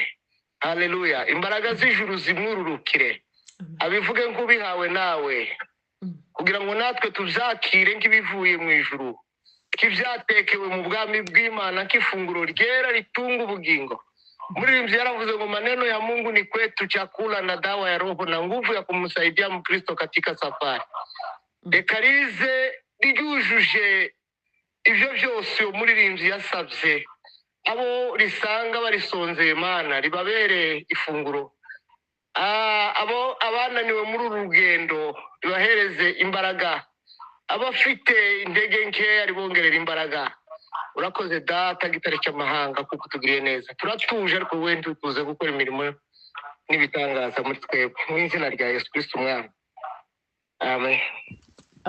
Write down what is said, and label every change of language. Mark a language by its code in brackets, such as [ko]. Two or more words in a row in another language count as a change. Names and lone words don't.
[rw] Haleluya. Imbaraga z'ijuru zimwururukire, abivuge nk'ubihawe nawe, kugira ngo natwe tubyakire nk'ibivuye mu ijuru, k'ibyatekewe mu bwami bw'Imana, k'ifunguro ryera ritunga ubugingo. Muririmbyi yaravuze ngo [sw] maneno ya Mungu ni kwetu chakula na dawa ya roho na nguvu ya kumsaidia Mkristo katika safari. [rw] Reka rize ryujuje ibyo byose uwo muririmbyi yasabye, abo risanga barisonzeye Mana, ribabere ifunguro. Abo abananiwe muri uru rugendo ribahereze imbaraga, abafite intege nkeya ribongerera imbaraga, urakoze data gitare cy'amahanga kuko utugiriye neza turatuje ariko wowe ntituze gukora imirimo n'ibitangaza muri twebwe mu izina rya Yesu Kristo umwami amen